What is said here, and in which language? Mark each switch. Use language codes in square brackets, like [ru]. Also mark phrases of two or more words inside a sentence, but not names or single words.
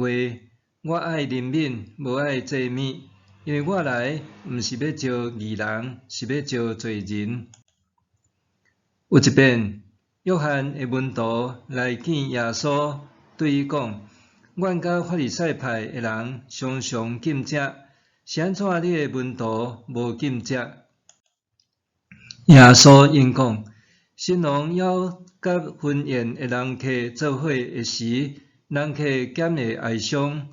[nan] 我爱怜悯，无爱祭物，因为我来毋是要招义人，是要招罪人。” 有一遍，约翰的门徒来见耶稣，对伊讲：“阮甲法利赛派的人常常禁食，是安怎你的门徒无禁食？” 耶稣应讲：“新郎邀甲婚宴的人客做伙的时，人客减会哀伤。